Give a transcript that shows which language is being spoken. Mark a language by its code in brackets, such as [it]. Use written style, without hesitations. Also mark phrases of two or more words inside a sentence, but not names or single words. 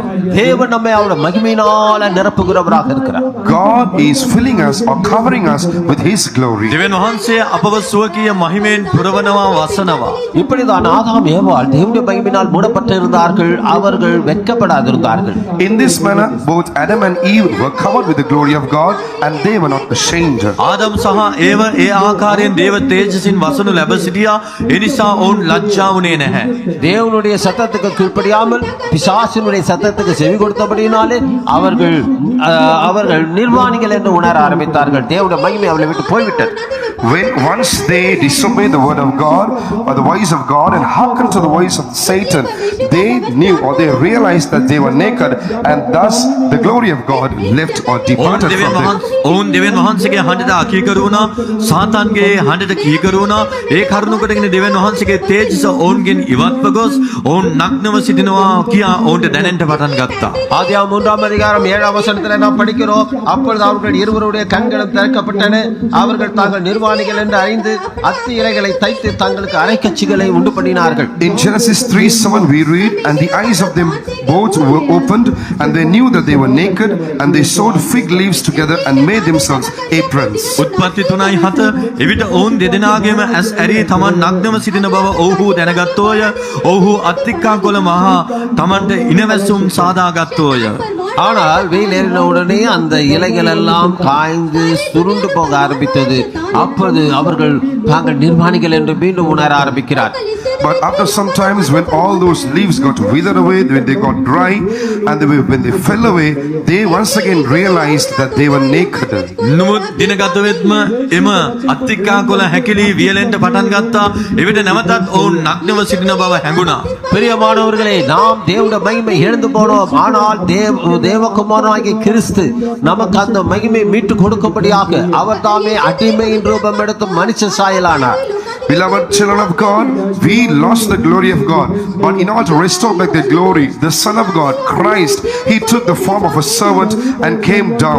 [ta] தேவன் நம்மை அவருடைய மகிமையினால நிரப்புகிறவராக இருக்கிறார். [en] God is filling us or covering us with His glory. [si] දෙවියන් වහන්සේ අපව සුවකීය මහිමෙන් පුරවනවා වසනවා. [ta] இப்படிதான் ஆதாம் ஏவாள் தேவனுடைய மகிமையினால் மூடப்பட்டிருந்தார்கள். அவர்கள் வெட்கப்படாதிருந்தார்கள். [en] In this manner, both Adam and Eve were covered with the glory of God, and they were not ashamed. [si] ආදම් සහ ඒව ඒ ආකාරයෙන් දේව තේජසින් වසනු ලැබ සිටියා. ඒ නිසා ඔවුන් ලැජ්ජා වුණේ නැහැ. [ta] தேவனுடைய சத்தத்துக்கு கீழ்ப்படியாமல் பிசாசினுடைய சத்தத்துக்கு செவி கொடுத்தபடியினாலே அவர்கள் நிர்வாணிகள் என்று உணர ஆரம்பித்தார்கள். தேவனுடைய மகிமை அவளை விட்டு போய்விட்டது. [en] When once they disobeyed the word of God or the voice of God and hearkened to the voice of Satan, they knew or they realized that they were naked, and thus the glory of God left or departed from them. [si] ඔවුන් දෙවියන් වහන්සේගේ හඬට අකීකරු වුණා. සාතන්ගේ හඬට කීකරු වුණා. ඒ කරුණු කොටගෙන දෙවියන් වහන්සේගේ තේජස ඔවුන්ගෙන් ඉවත්ව ගොස් ඔවුන් නග්නව සිටිනවා කියා ඔවුන්ට දැනෙන්න පටන් ගත්තා. [ta] ஆதியாகமம் 3 அதிகாரம் 7 வசனத்தில் நாம் படிக்கிறோம். அப்பொழுது அவர்கள் இருவருடைய கண்களும் திறக்கப்பட்டன. அவர்கள் தாங்கள் நிர்வாணிகள் என்று அறிந்து அத்தி இலைகளை தைத்து தங்களுக்கு அரைக்கச்சிகளை உண்டு பண்ணினார்கள். [en] In Genesis 3:7 we read, and the eyes of them both were opened, and they knew that they were naked, and they sewed fig leaves together and made themselves aprons. [si] උත්පත්ති 3:7 එවිට ඔවුන් දෙදෙනාගේම ඇස් ඇරී තමන් නග්නව සිටින බව ඔව්හු දැනගත්තෝය. ඔව්හු අත්තික්කා කොළ මහා තමන්ට ඉනවැසුම් සාදාගත්තෝය. [ta] ஆனால் வெயில் ஏறின உடனே அந்த இலைகள் எல்லாம் காய்ந்து சுருண்டு போக ஆரம்பித்தது. அப்போது அவர்கள் தாங்கள் நிர்வாணிகள் என்று மீண்டும் உணர ஆரம்பிக்கிறார். [en] But after some times, when all those leaves got withered away, when they got dry, and when they fell away, they once again realized that they were naked. [si] නමුත් දින ගත වෙත්ම එම අත්තිකා කොළ හැකිලි වියලෙන්ට පටන් ගත්තා. එවිට නැවතත් ඔවුන් නග්නව සිටින බව හැඟුණා. [ta] பிரியமானவர்களே, நாம் தேவனுடைய மகிமை இழந்து போனோம். ஆனால் தேவகுமாரனாகிய கிறிஸ்து நமக்கு அந்த மகிமை மீட்டு கொடுக்கும்படியாக அவர் தாமே அடிமையின் ரூபம் எடுத்து மனுஷ சாயலானார். [en] Beloved children of God, we lost the glory of God, but in order to restore back the glory, the Son of God, Christ, He took the form of a servant and came down.